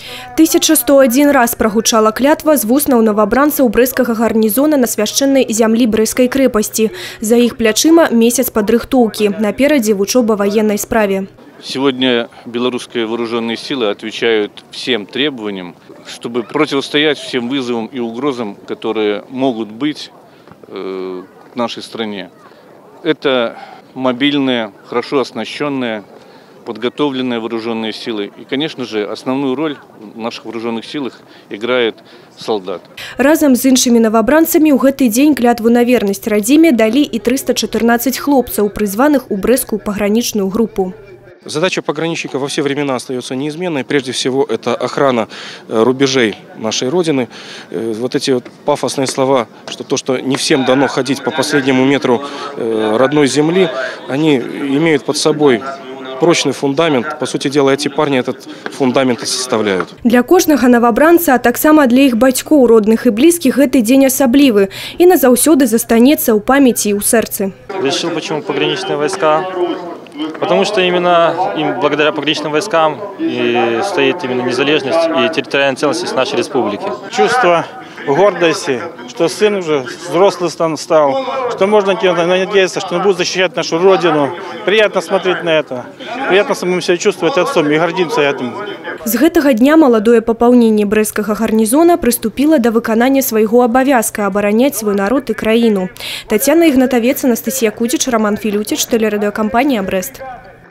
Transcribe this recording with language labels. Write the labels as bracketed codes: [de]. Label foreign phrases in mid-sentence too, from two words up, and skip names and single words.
[be] 1101 раз прогучала клятва з вуснаў новабранцаў брэсцкага гарнізона на свяшчэннай зямлі Брэсцкай крэпасці. За іх плячыма месяц падрыхтоўкі. Наперадзе вучоба военной справе. [ru] Сегодня белорусские вооруженные силы отвечают всем требованиям, чтобы противостоять всем вызовам и угрозам, которые могут быть в нашей стране. Это мобильные, хорошо оснащенные, подготовленные вооруженные силы. И, конечно же, основную роль в наших вооруженных силах играет солдат. [be] Разом з іншымі новобранцамі ў гэты дзень клятву на вернасць радзіме далі і 314 хлопцаў, призваных у Брэсцкую [ru] пограничную группу. Задача пограничника во все времена остается неизменной. Прежде всего, это охрана рубежей нашей Родины. Вот эти вот пафосные слова, что то, что не всем дано ходить по последнему метру родной земли, они имеют под собой прочный фундамент. По сути дела, эти парни этот фундамент и составляют. [be] Для кожнага новобранца, а таксама для их бацькоў, [ru] родных и близких, [be] гэты день особливый и назаўсёды застанецца ў памяти и ў сэрцы. [ru] Решил, почему пограничные войска. Потому что именно благодаря пограничным войскам и стоит именно незалежность и территориальная целостность нашей республики. Чувство гордости, что сын уже взрослый стал, что можно надеяться, что он будет защищать нашу родину. Приятно смотреть на это. Приятно самому себя чувствовать отцом и гордимся этим. [be] З гэтага дня маладое папаўненне брэсцкага гарнізона прыступіла да выканання свайго абавязка абараняць свой народ і краіну. Тацяна Ігнатавец, Анастасія Кудзіч, Роман Філюціч, тэлерадыёкампанія «Брэст».